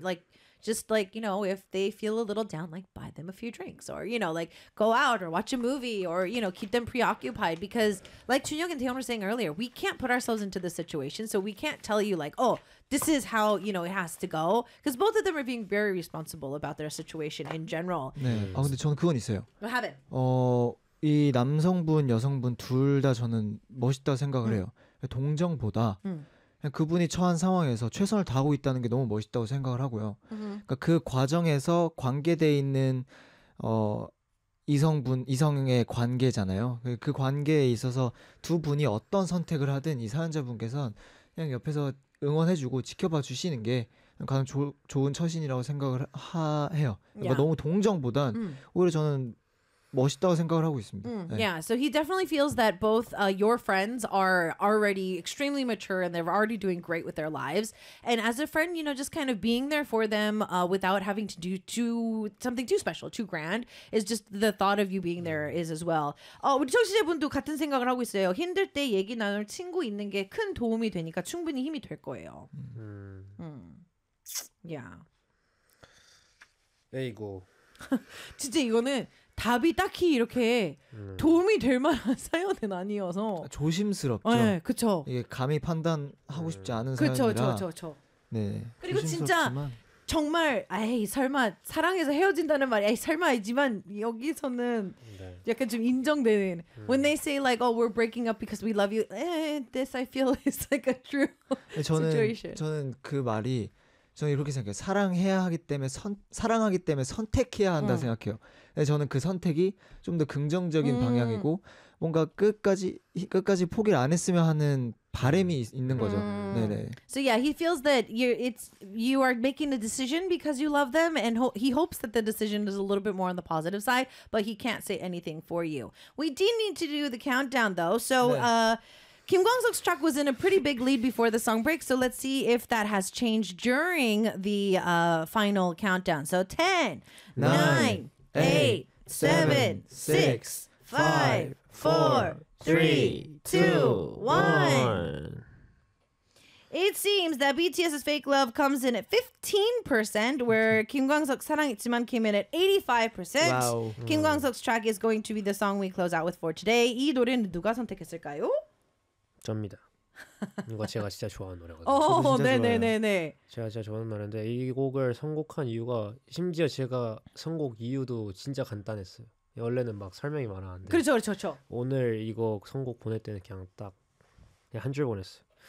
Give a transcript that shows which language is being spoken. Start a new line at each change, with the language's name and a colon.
English: Like, just like, you know, if they feel a little down, like buy them a few drinks or, you know, like go out or watch a movie or, you know, keep them preoccupied. Because like Chunhyuk and Taehyung were saying earlier, we can't put ourselves into the situation. So we can't tell you like, oh, this is how, you know, it has to go. Because both of them are being very responsible about their situation in general.
Korean: 네. 아, 근데 저는 그건 있어요.
English: What happened?
Korean: 이 남성분, 여성분 둘 다 저는 멋있다 생각을 해요. 동정보다. 그분이 처한 상황에서 최선을 다하고 있다는 게 너무 멋있다고 생각을 하고요. 그러니까 그 과정에서 관계되어 있는 이성의 관계잖아요. 그 관계에 있어서 두 분이 어떤 선택을 하든 이 사연자분께서는 그냥 옆에서 응원해주고 지켜봐 주시는 게 가장 좋은 처신이라고 생각을 해요. 그러니까 yeah. 너무 동정보단 오히려 저는 멋있다고 생각을 하고 있습니다. Mm, 네.
English: Yeah, so he definitely feels that both your friends are already extremely mature and they're already doing great with their lives. And as a friend, you know, just kind of being there for them without having to do something too special, too grand, is just the thought of you being there is as well.
Korean: 우리 청취자분도 같은 생각을 하고 있어요. 힘들 때 얘기 나눌 친구 있는 게 큰 도움이 되니까 충분히 힘이 될 거예요.
English: Yeah.
Korean: 에이고. 진짜 이거는 답이 딱히 이렇게 도움이 될 만한 사연은 아니어서 조심스럽죠. 네, 그렇죠. 이게 감히 판단하고 싶지 않은 사연이라. 그렇죠. 네. 그리고 조심스럽지만. 진짜 정말 에이 설마 사랑해서 헤어진다는 말이 에이 설마이지만 여기서는 네. 약간 좀 인정되는
English: When they say like oh we're breaking up because we love you, this I feel is like a true
Korean: 저는,
English: situation.
Korean: 저는 그 말이 저는 이렇게 생각해요. 사랑해야 하기 때문에 사랑하기 때문에 선택해야 한다 생각해요. 저는 그 선택이 좀 더 긍정적인 방향이고 뭔가 끝까지 포기를 안 했으면 하는 바람이 있는 거죠. 네네.
English: So yeah, he feels that you are making a decision because you love them, and he hopes that the decision is a little bit more on the positive side, but he can't say anything for you. We do need to do the countdown though, so.
Korean: 네.
English: Kim Gwangsuk's track was in a pretty big lead before the song break, so let's see if that has changed during the final countdown. So 10, 9, 8, 7, 6, 5, 4, 3, 2, 1. It seems that BTS's Fake Love comes in at 15%, where Kim Gwangsuk's 사랑했지만 came in at 85%. Wow. Kim Gwangsuk's track is going to be the song we close out with for today.
Korean: 이 노래는 누가 선택했을까요? 접니다. 이거 제가 진짜 좋아하는 노래거든요. 네네네네. 제가 진짜 좋아하는 노래인데 이 곡을 선곡한 이유가 심지어 제가 선곡 이유도 진짜 간단했어요. 원래는 막 설명이 많았는데 그렇죠. 오늘 이거 선곡 보낼 때는 그냥 딱 한 줄 보냈어요.